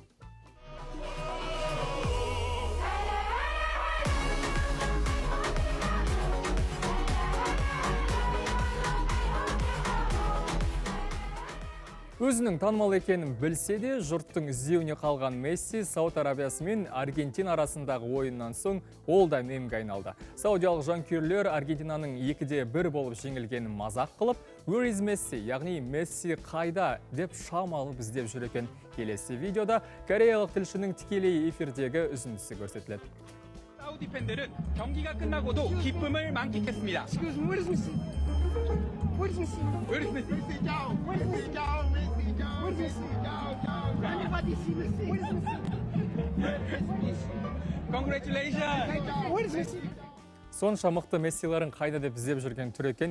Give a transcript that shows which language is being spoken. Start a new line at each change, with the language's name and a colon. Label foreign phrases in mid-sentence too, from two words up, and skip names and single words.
Kazakh: Өзінің танымал екенін білсе де, жұрттың іздеуіне қалған Месси Сауд Арабиясы мен Аргентина арасындағы ойыннан соң ол да мемге айналды. Саудиялық жанкүйерлер Аргентинаның 2-1 болып жеңілгенін мазақ қылып,
English: "Where is Messi?",
Kazakh: яғни Месси қайда деп шам алып іздеп жүр екен. Келесі видеода кореялық тілшінің тікелей эфирдегі үзіндісі көрсетіледі.
Korean: 사우디 팬들은 경기가 끝나고도 기쁨을 만끽했습니다.
Kazakh: Сонша мықты Мессиларын қайда деп іздеп жүрген түр екен.